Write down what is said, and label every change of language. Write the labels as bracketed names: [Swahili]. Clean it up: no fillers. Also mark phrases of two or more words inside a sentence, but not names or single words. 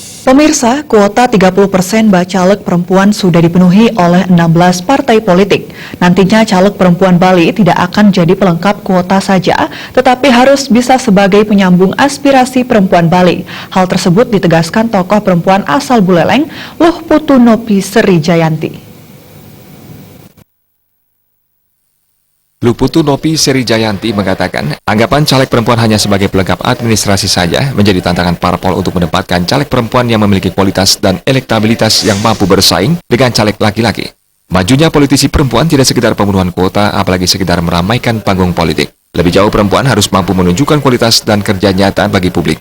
[Indonesian] Pemirsa, kuota 30% bacalek perempuan sudah dipenuhi oleh 16 partai politik. Nantinya caleg perempuan Bali tidak akan jadi pelengkap kuota saja, tetapi harus bisa sebagai penyambung aspirasi perempuan Bali. Hal tersebut ditegaskan tokoh perempuan asal Buleleng, Luh Putu Nopi Sri Jayanti. Luh Putu Nopi Sri Jayanti mengatakan, anggapan caleg perempuan hanya sebagai pelengkap administrasi saja menjadi tantangan parpol untuk menempatkan caleg perempuan yang memiliki kualitas dan elektabilitas yang mampu bersaing dengan caleg laki-laki. Majunya politisi perempuan tidak sekedar pemenuhan kuota, apalagi sekedar meramaikan panggung politik. Lebih jauh, perempuan harus mampu menunjukkan kualitas dan kerja nyata bagi publik.